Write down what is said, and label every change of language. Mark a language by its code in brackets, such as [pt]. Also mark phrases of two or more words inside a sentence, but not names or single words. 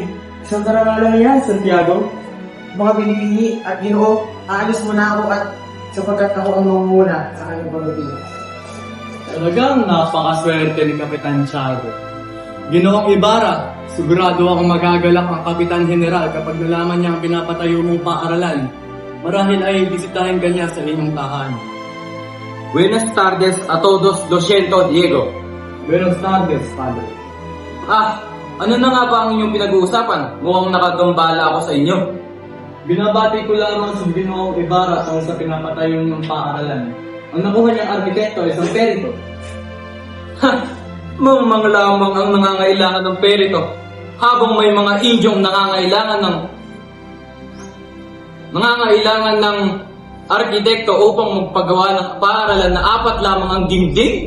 [tl] Isang karangalan yan, Santiago. Mga binibini at Ginoo, aalis muna ako at sapagkat ako ang mamumuna sa kanyang pagdating. Talagang napakaswerte ni Kapitan Tiago. Ginoong Ibarra, sigurado akong magagalak ang Kapitan General kapag nalaman niya ang pinapatayo mong paaralan. Marahil ay bisitahin ka niya sa inyong tahanan. [es] Buenas tardes a todos, lo siento, Diego. Buenos tardes, Padre. [tl] Ano na nga ba ang inyong pinag-uusapan? Mukhang nakagambala ako sa inyo. Binabati ko lamang sa Ginoong Ibarra tungkol sa pinapatayo ng paaralan. Ang nakuha niyang arkitekto ay San Perito. Mamang lamang ang nangangailangan ng perito, habang may mga Indyong nangangailangan ng arkitekto upang magpagawa ng paaralan na 4 lamang ang dingding?